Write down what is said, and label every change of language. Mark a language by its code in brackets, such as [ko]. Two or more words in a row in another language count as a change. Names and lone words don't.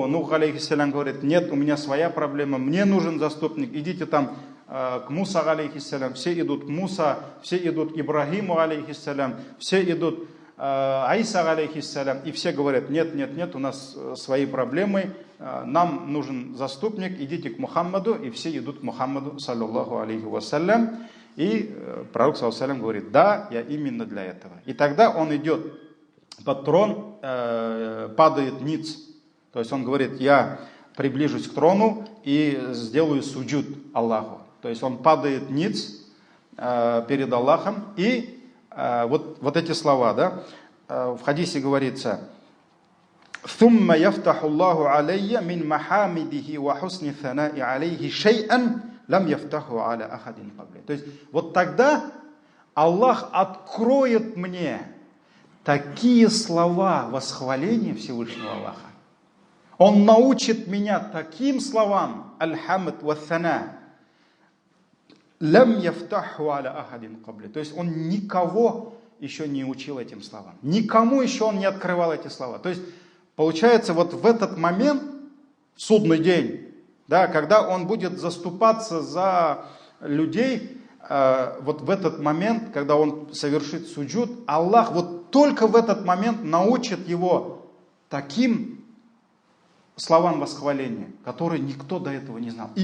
[ru] Нух, алейхиссалям, говорит, нет, у меня своя проблема, мне нужен заступник, идите там к Муса, алейхиссалям, все идут к Муса, все идут к Ибрахиму, алейхиссалям, все идут Аиса, алейхиссалям, и все говорят, нет, нет, нет, у нас свои проблемы, нам нужен заступник, идите к Мухаммаду, и все идут к Мухаммаду, [ar] صلى الله عليه وسلم, [ru] и пророк, [ar] صلى الله عليه وسلم, [ru] говорит, да, я именно для этого. И тогда он идет под трон, падает ниц. То есть он говорит, я приближусь к трону и сделаю суджуд Аллаху. То есть он падает ниц перед Аллахом. И вот эти слова, да, в хадисе говорится, [ar] ثم يفتح الله علي من محامده وحسن الثناء عليه شيئا لم يفتحه على أحد قبله. [ru] То есть вот тогда Аллах откроет мне такие слова восхваления Всевышнего Аллаха. Он научит меня таким словам, [ar] الحمد والثناء، لم يفتحه على أحد قبلي. [ru] То есть он никого еще не учил этим словам. Никому еще он не открывал эти слова. То есть получается, вот в этот момент, судный день, да, когда он будет заступаться за людей, вот в этот момент, когда он совершит суджуд, Аллах вот только в этот момент научит его таким словам восхваления, которые никто до этого не знал.